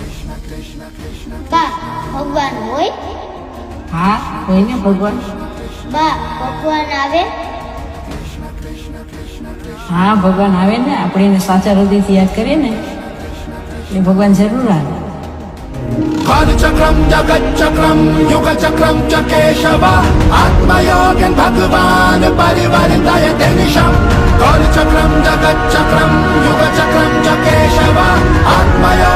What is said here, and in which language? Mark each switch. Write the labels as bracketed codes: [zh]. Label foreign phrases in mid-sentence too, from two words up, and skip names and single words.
[gu] બા ભગવાન હોય? હા હોય ને ભગવાન. બા ભગવાન આવે? હા ભગવાન આવે ને, આપણે એને સાચા હૃદયથી યાદ કરીએ ને એ ભગવાન જરૂર આવે. [sa] कालचक्रम जगच्चक्रम युगचक्रम च केशव आत्मयोगन भगवान परिवर्तयते निशम् कालचक्रम जगच्चक्रम युगचक्रम च केशव आत्म